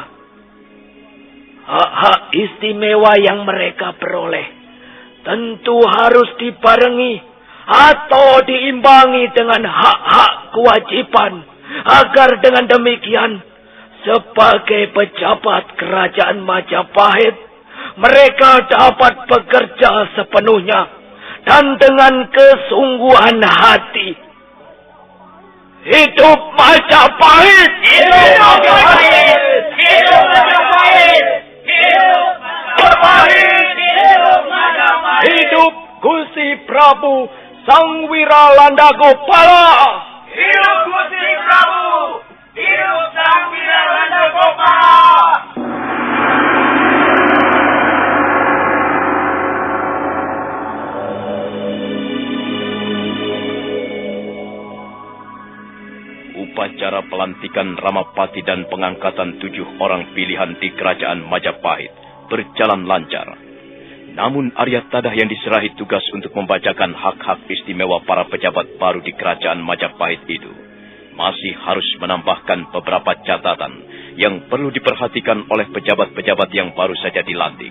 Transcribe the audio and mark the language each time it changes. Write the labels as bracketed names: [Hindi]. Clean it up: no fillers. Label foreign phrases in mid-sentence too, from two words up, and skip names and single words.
[Indonesian] Hak-hak istimewa yang mereka peroleh tentu harus dibarengi atau diimbangi dengan hak-hak kewajiban, agar dengan demikian sebagai pejabat kerajaan Majapahit mereka dapat bekerja sepenuhnya dan dengan kesungguhan hati. Hidup Majapahit! Hidup Majapahit! Hidup Majapahit! Hidup Majapahit! Hidup Majapahit! Hidup Gusti Prabu Sang Wiralanda Gopala! Hidup Gusti Prabu! Hidup Sang Wiralanda Gopala! Upacara pelantikan Ramapati dan pengangkatan 7 orang pilihan di kerajaan Majapahit berjalan lancar. Namun Arya Tadah yang diserahi tugas untuk membacakan hak-hak istimewa para pejabat baru di kerajaan Majapahit itu masih harus menambahkan beberapa catatan yang perlu diperhatikan oleh pejabat-pejabat yang baru saja dilantik.